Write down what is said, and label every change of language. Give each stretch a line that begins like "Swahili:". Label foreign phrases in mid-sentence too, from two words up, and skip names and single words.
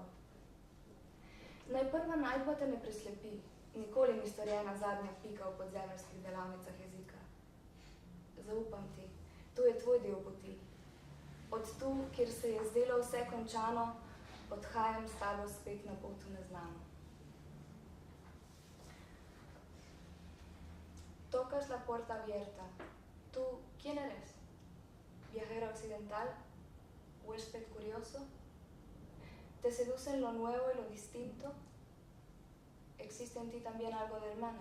Slovenian: Naj prva najdba te ne preslepi. Nikoli ni storjena zadnja pika v podzemeljskih delavnicah jezika. Zaupam ti, to je tvoj del poti. Od tu, kjer se je zdelo vse končano, odhajam s tabo spet na pot v neznano.
Spanish: Tocas la puerta abierta. ¿Tú quién eres? ¿Viajera occidental? ¿Huésped curioso? ¿Te seducen lo nuevo y lo distinto? ¿Existe en ti también algo de hermano?